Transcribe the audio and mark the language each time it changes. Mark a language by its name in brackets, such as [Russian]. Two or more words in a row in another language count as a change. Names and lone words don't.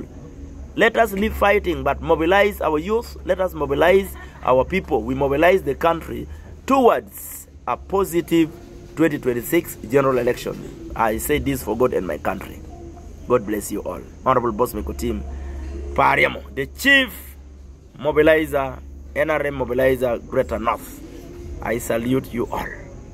[English] Let us leave fighting, but mobilize our youth. Let us mobilize our people. We mobilize the country towards a positive 2026 general election. I say this for God and my country. God bless you all. Honorable Boss Mikotim Pariamo, the chief mobilizer, NRM mobilizer, Greater North. I salute you all.